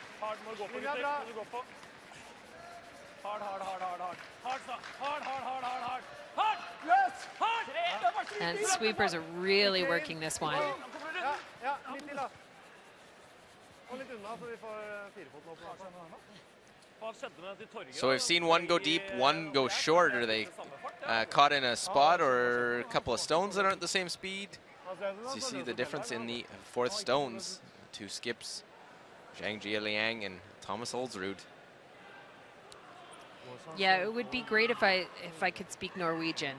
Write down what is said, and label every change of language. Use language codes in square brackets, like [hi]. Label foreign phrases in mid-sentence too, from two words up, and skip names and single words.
[en] hard. [no] Må gå på, gutter. Må du gå på. [en] Hard. Hard! Yes! Hard! And sweepers are really working this one. [no] Ja, litt til da. Og litt unna, så vi får firefoten opp. Hva skjedde med til Torget? [en] So we've seen one go deep, one go short. Are they caught in a spot or a couple of stones that aren't the same speed? So you see the difference in the fourth stones. Two skips, Zhang Jialiang and Thomas Olsrud. Yeah, it would be great if I could speak Norwegian.